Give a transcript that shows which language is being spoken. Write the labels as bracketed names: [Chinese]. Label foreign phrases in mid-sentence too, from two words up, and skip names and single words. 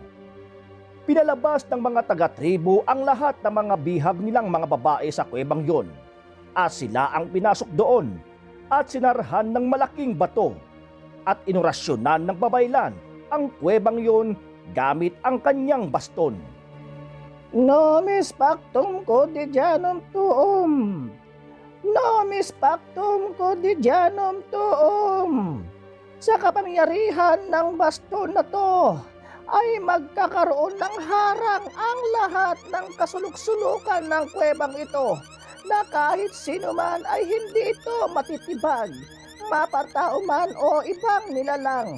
[Filipino] Pinalabas ng mga taga-tribo ang lahat ng mga bihag nilang mga babae sa kuwebang yon. At sila ang pinasok doon at sinarhan ng malaking bato. At inorasyonan ng babaylan ang kuwebang yon gamit ang kanyang baston. [Latin] Nomis pactum quotidianum tuum. Nomis pactum quotidianum tuum. [Filipino] Sa kapangyarihan ng baston na to, ay magkakaroon ng harang ang lahat ng kasuluk-sulukan ng kuwebang ito na kahit sino man ay hindi ito matitibag, mapatao man o ibang nilalang.